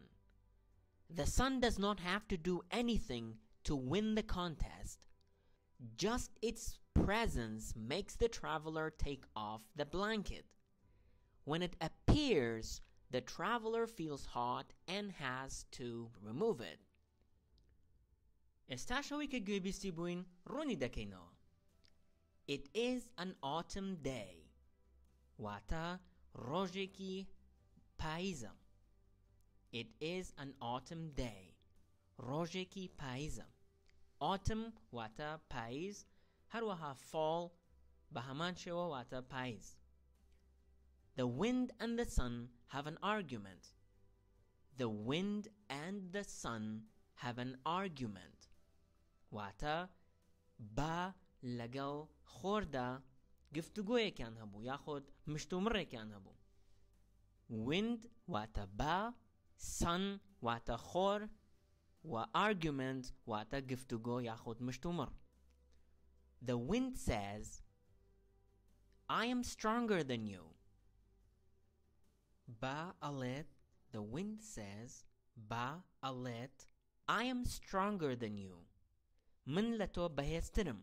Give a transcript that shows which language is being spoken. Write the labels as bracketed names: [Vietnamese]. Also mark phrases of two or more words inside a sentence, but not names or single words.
[English] The sun does not have to do anything to win the contest. Just its presence makes the traveler take off the blanket. When it appears, the traveler feels hot and has to remove it. [Central Kurdish] ئێستاشەوەی کە گوێبیستی بووین ڕوونی دەکەینەوە. [English] It is an autumn day. [Central Kurdish] واتە ڕۆژێکی پاییزە. [English] It is an autumn day. [Central Kurdish] ڕۆژێکی پاییزە. Autumn واتە پاییز، هەروەها fall بە هەمان شێوە واتە پاییز. [English] The wind and the sun have an argument. The wind and the sun have an argument. [Central Kurdish] واتە با لەگەڵ خۆردا گفتوگۆیەکیان هەبوو یاخود مشتومڕێکیان هەبوو. Wind واتە با، sun واتە خۆر و argument واتە گفتوگۆ یاخود مشتومڕ. [English] The wind says, "I am stronger than you." [Central Kurdish] با ئەڵێت, [English] the wind says, [Central Kurdish] با ئەڵێت, [English] "I am stronger than you." [Central Kurdish] من لە تۆ بەهێزترم.